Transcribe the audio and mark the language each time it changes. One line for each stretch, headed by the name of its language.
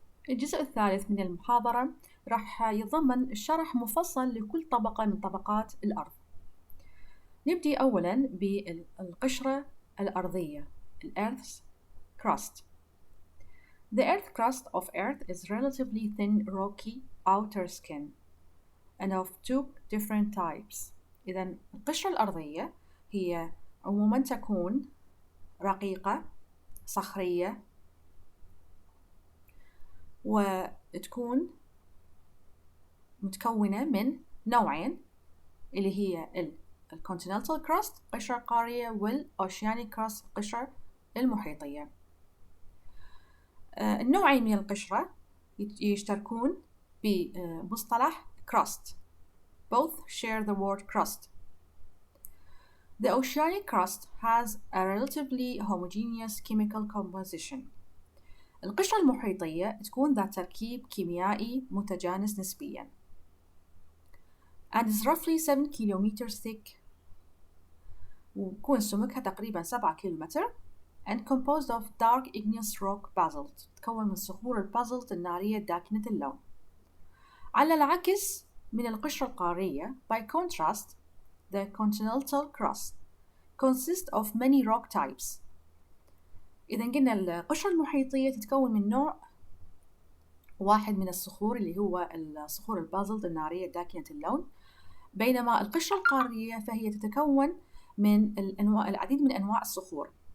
Arabic: الجزء الثالث من المحاضرة راح يتضمن الشرح مفصل لكل طبقة من طبقات الأرض. نبدأ أولاً بالقشرة الأرضية
English: Earth's crust. The earth crust of Earth is relatively thin rocky outer skin and of two different types.
Arabic: إذا القشرة الأرضية هي عموماً تكون رقيقة صخرية وتكون متكونة من نوعين اللي هي الكونتيننتال كراست القشرة القارية والأوشيانيك كراست القشرة المحيطية. النوعين من القشرة يشتركون بمصطلح crust.
English: Both share the word crust. The oceanic crust has a relatively homogeneous chemical composition.
Arabic: القشرة المحيطية تكون ذات تركيب كيميائي متجانس نسبياً
English: and is roughly 7 kilometers thick
Arabic: ويكون سمكها تقريباً 7 كيلومتر
English: and composed of dark igneous rock basalt
Arabic: تتكون من صخور البازلت النارية داكنة اللون. على العكس من القشرة القارية,
English: by contrast, the continental crust consists of many rock types.
Arabic: إذا قلنا القشرة المحيطية تتكون من نوع واحد من الصخور اللي هو الصخور البازلت النارية داكنة اللون، بينما القشرة القارية فهي تتكون من العديد من أنواع الصخور